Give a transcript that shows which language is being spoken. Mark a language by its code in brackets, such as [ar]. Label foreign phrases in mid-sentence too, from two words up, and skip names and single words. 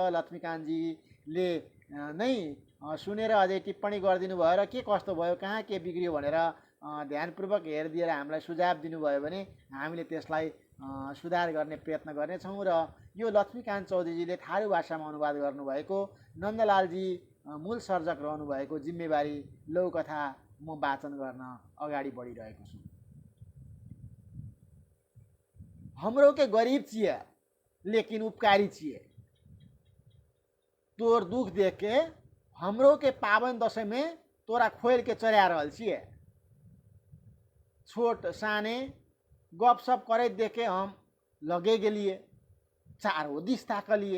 [ne] लक्ष्मीकान्तजीले नै सुनेर अझै टिप्पणी गरिदिनु भयो र के कस्तो भयो, कहाँ के बिग्रियो भनेर ध्यानपूर्वक हेरिदिएर हामीलाई सुझाव दिनुभयो भने हामीले त्यसलाई सुधार गर्ने प्रयत्न गर्नेछौँ। र यो लक्ष्मीकान्त चौधरीजीले थारू भाषामा अनुवाद गर्नुभएको नन्दलालजी मूल सर्जक रहनुभएको जिम्मेवारी लघुकथा म वाचन गर्न अगाडि बढिरहेको छु। [thq] हमरो के गरीब छिए लेकिन उपकारी छिए, तोर दुख देख के हमरो के पावन दशैं में तोरा खोल के चढ़ा रहल छिए। छोट साने गप सप करैत देख के हम लगे गेलिए, चारो दिस ताकलिए।